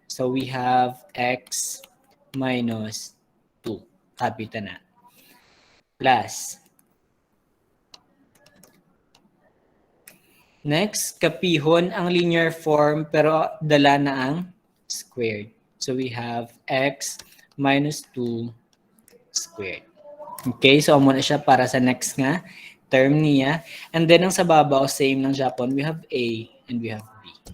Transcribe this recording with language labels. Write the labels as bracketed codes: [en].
[en] So we have x minus 2. [hil] Copy ta na. [en] Plus. [hil] Next, kapihon ang linear form pero dala na ang squared. [en] So we have x minus 2 squared. [hil] Okay, so amo na siya para sa next nga term niya. [en] And then [hil] ang sa babaw, same ng Japon, [en] we have a and we have b.